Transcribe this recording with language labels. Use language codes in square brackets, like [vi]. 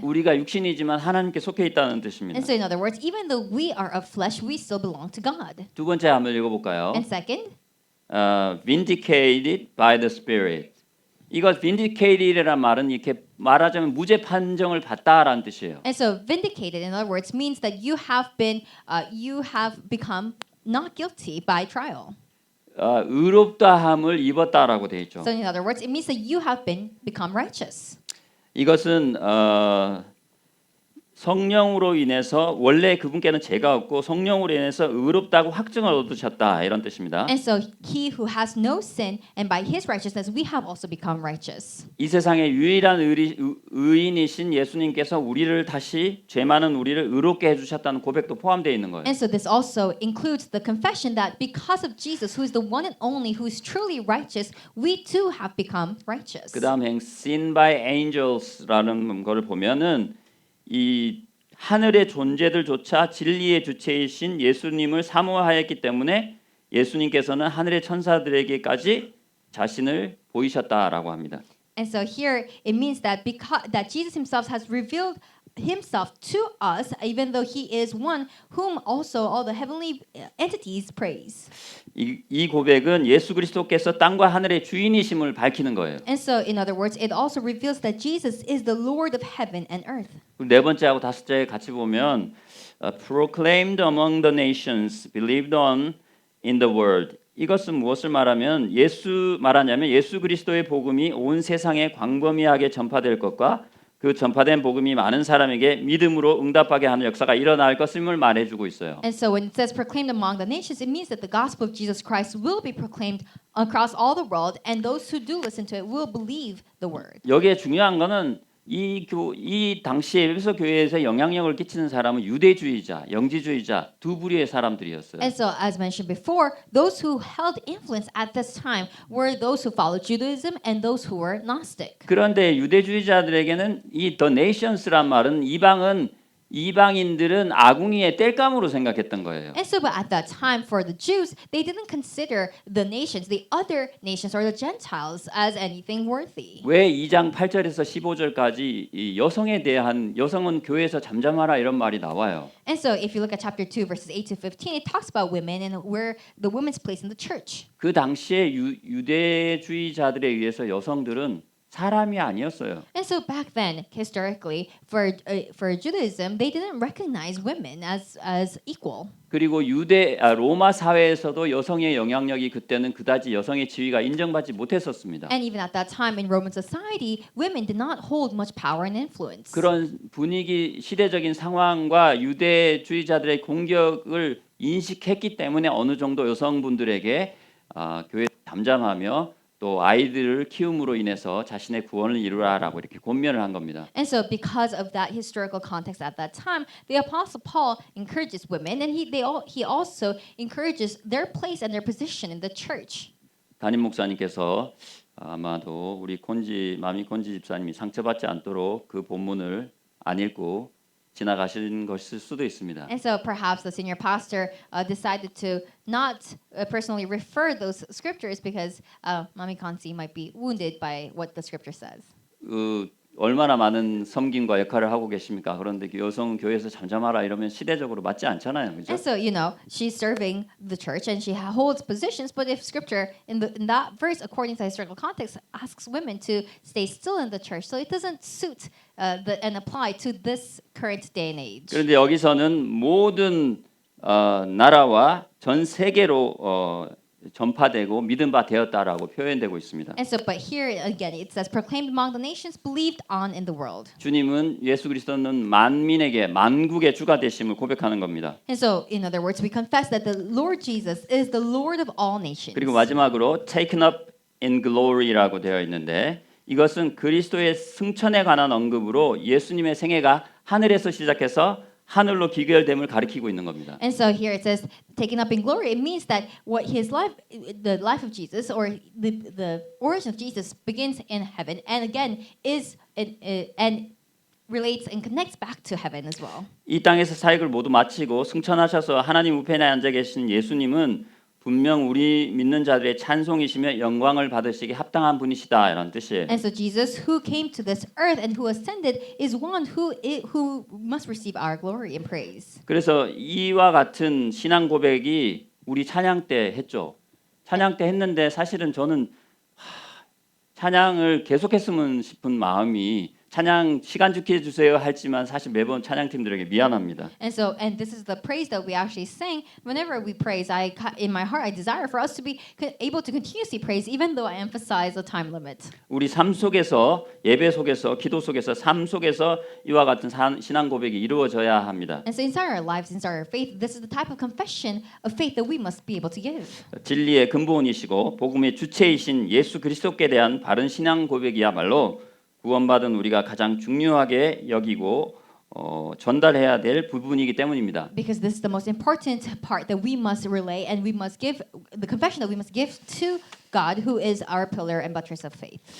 [ko] 우리가 육신이지만 하나님께 속해 있다는 뜻입니다. [en] And so in other words, even though we are of flesh, we still belong to God. [ko] 두 번째 한번 읽어볼까요? [en] And second, vindicated by the Spirit. [ko] 이거 vindicated이라는 말은 이렇게 말하자면 무죄 판정을 받다라는 뜻이에요. [en] and so vindicated, in other words, means that you have become not guilty by trial. [ko] 의롭다함을 입었다라고 돼 있죠. [en] So in other words, it means that you have become righteous. [ko] 이것은 성령으로 인해서 원래 그분께는 죄가 없고 성령으로 인해서 의롭다고 확증을 얻으셨다 이런 뜻입니다. [en] And so he who has no sin, and by his righteousness we have also become righteous. [ko] 이 세상의 유일한 의인이신 예수님께서 우리를 다시 죄 많은 우리를 의롭게 해주셨다는 고백도 포함되어 있는 거예요. [en] And so this also includes the confession that because of Jesus, who is the one and only, who is truly righteous, we too have become righteous. [ko] 그다음 행 [en] seen by angels [ko] 라는 걸 보면은 이 하늘의 존재들조차 진리의 주체이신 예수님을 사모하였기 때문에 예수님께서는 하늘의 천사들에게까지 자신을 보이셨다라고 합니다. [en] And so here it means that that Jesus himself has revealed himself to us, even though he is one whom also all the heavenly entities praise. [ko] 이 고백은 예수 그리스도께서 땅과 하늘의 주인이심을 밝히는 거예요. [en] And so, in other words, it also reveals that Jesus is the Lord of heaven and earth. [ko] 네 번째하고 다섯째 같이 보면 [en] proclaimed among the nations, believed on in the world. [ko] 이것은 무엇을 말하면 말하냐면 예수 그리스도의 복음이 온 세상에 광범위하게 전파될 것과 그 전파된 복음이 많은 사람에게 믿음으로 응답하게 하는 역사가 일어날 것임을 말해주고 있어요. [en] And so when it says proclaimed among the nations, it means that the gospel of Jesus Christ will be proclaimed across all the world, and those who do listen to it will believe the word. [ko] 여기에 중요한 거는 이 당시에 에베소 교회에서 영향력을 끼치는 사람은 유대주의자, 영지주의자 두 부류의 사람들이었어요. [en] And so, as mentioned before, those who held influence at this time were those who followed Judaism and those who were Gnostic. [ko] 그런데 유대주의자들에게는 이 the nations란 말은 이방인들은 아궁이의 땔감으로 생각했던 거예요. [en] And so, but at that time, for the Jews, they didn't consider the nations, the other nations or the Gentiles, as anything worthy. [ko] 왜 2장 8절에서 15절까지 이 여성에 대한 여성은 교회에서 잠잠하라 이런 말이 나와요. [en] And so, if you look at chapter 2, verses 8 to 15, it talks about women and where the women's place in the church. [ko] 그 당시에 유대주의자들에 의해서 여성들은 사람이 아니었어요. [en] And so back then, historically, for Judaism, they didn't recognize women as equal. [ko] 그리고 로마 사회에서도 여성의 영향력이 그때는 그다지 여성의 지위가 인정받지 못했었습니다. [en] And even at that time in Roman society, women did not hold much power and influence. [ko] 그런 분위기, 시대적인 상황과 유대주의자들의 공격을 인식했기 때문에 어느 정도 여성분들에게 교회 잠잠하며 또 아이들을 키움으로 인해서 자신의 구원을 이루라라고 이렇게 권면을 한 겁니다. [en] And so because of that historical context at that time, the apostle Paul encourages women, and he also encourages their place and their position in the church. [ko] 담임 목사님께서 아마도 우리 마미 콘지 집사님이 상처받지 않도록 그 본문을 안 읽고 지나가신 것일 수도 있습니다. [en] And so perhaps the senior pastor decided to not personally refer those scriptures because Mami Kansi might be wounded by what the scripture says. [ko] 얼마나 많은 섬김과 역할을 하고 계십니까? 그런데 여성 교회에서 잠잠하라 이러면 시대적으로 맞지 않잖아요, 그죠? [en] And so she's serving the church and she holds positions, but if scripture in that verse, according to historical context, asks women to stay still in the church, so it doesn't suit and apply to this current day and age. [ko] 그런데 여기서는 모든 나라와 전 세계로 전파되고 믿음 바 되었다라고 표현되고 있습니다. [en] And so, but here again, it says, proclaimed among the nations, believed on in the world. [ko] 주님은 예수 그리스도는 만민에게 만국의 주가 되심을 고백하는 겁니다. [en] And so, in other words, we confess that the Lord Jesus is the Lord of all nations. [ko] 그리고 마지막으로 [en] taken up in glory [ko] 라고 되어 있는데 이것은 그리스도의 승천에 관한 언급으로 예수님의 생애가 하늘에서 시작해서 하늘로 기결됨을 가리키고 있는 겁니다. [en] And so here it says, taken up in glory. It means that what his life, the life of Jesus, or the origin of Jesus, begins in heaven, and again and relates and connects back to heaven as well. [ko] 이 땅에서 사역을 모두 마치고 승천하셔서 하나님 우편에 앉아 계신 예수님은 분명 우리 믿는 자들의 찬송이시며 영광을 받으시기 합당한 분이시다 이런 뜻이에요. [en] And so Jesus, who came to this earth and who ascended, is one who must receive our glory and praise. [ko] 그래서 이와 같은 신앙 고백이 우리 찬양 때 했죠. 찬양 때 했는데 사실은 저는 찬양을 계속했으면 싶은 마음이 찬양 시간 주게 해주세요 할지만 사실 매번 찬양팀들에게 미안합니다. [en] And this is the praise that we actually sing. Whenever we praise, in my heart I desire for us to be able to continuously praise, even though I emphasize the time limit. [ko] 우리 삶 속에서 예배 속에서 기도 속에서 삶 속에서 이와 같은 신앙 고백이 이루어져야 합니다. [en] And so inside our lives, inside our faith, this is the type of confession of faith that we must be able to give. [ko] 진리의 근본이시고 복음의 주체이신 예수 그리스도께 대한 바른 신앙 고백이야말로 구원받은 우리가 가장 중요하게 여기고 전달해야 될 부분이기 때문입니다. [en] Because this is the most important part that we must relay, and we must give the confession that we must give to God, who is our pillar and buttress of faith.